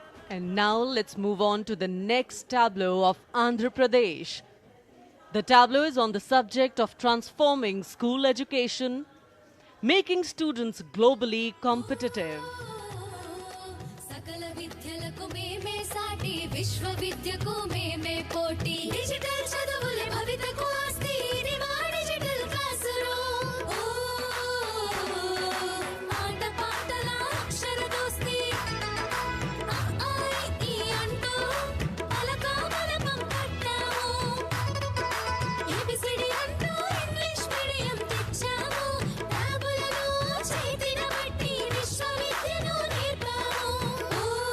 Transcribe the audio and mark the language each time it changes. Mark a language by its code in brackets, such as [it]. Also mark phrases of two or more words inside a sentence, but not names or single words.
[en] And now let's move on to the next tableau of Andhra Pradesh. The tableau is on the subject of transforming school education, making students globally competitive. [te] सकल विद्यలకు మేమే సాటి విశ్వవిద్యకు మేమే పోటీ డిజిటల్ చదువులే భవితకు ఆస్తి ఇది మా [en] digital class room [te] ఆట పాటల అక్షర దోస్తి ఈ అంటూ పలక బలపం పట్టాము ఏబిసిడి అంటూ [en] English medium [te] తెచ్చాము ట్యాబులలో చేతిన బట్టి విశ్వవిద్యను నేర్పాము